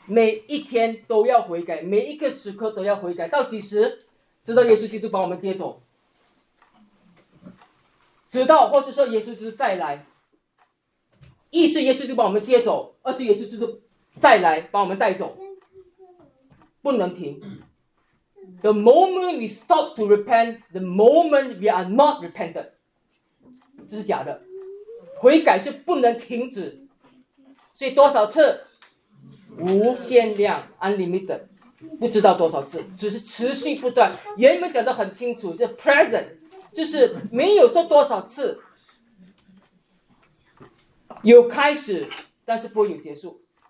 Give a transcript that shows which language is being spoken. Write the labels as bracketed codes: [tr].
[zh] 每一天都要悔改，每一个时刻都要悔改，到几时？直到耶稣基督把我们接走，直到或者说耶稣基督再来，一是耶稣基督把我们接走，二是耶稣基督再来把我们带走，不能停。 [en] The moment we stop to repent, the moment we are not repentant. [zh] 这是假的，悔改是不能停止。所以多少次？无限量 ， [en] unlimited， [zh] 不知道多少次，只是持续不断。原文讲得很清楚，就 present， 就是没有说多少次，有开始，但是不会有结束。